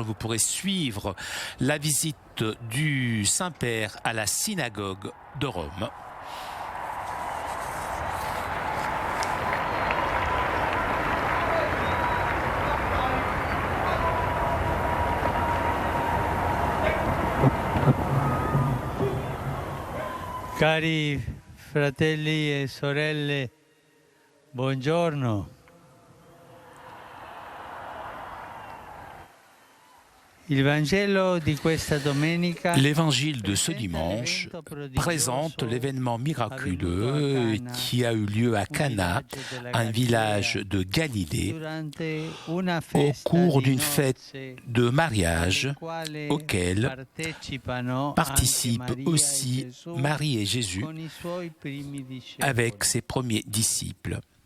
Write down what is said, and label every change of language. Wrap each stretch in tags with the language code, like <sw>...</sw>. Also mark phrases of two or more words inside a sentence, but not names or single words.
<fr>Vous pourrez suivre la visite du Saint-Père à la synagogue de Rome.</fr> <it>Cari fratelli e sorelle, buongiorno.</it> <fr>L'évangile de ce dimanche présente l'événement miraculeux qui a eu lieu à Cana, un village de Galilée, au cours d'une fête de mariage auquel participent aussi Marie et Jésus avec ses premiers disciples.</fr>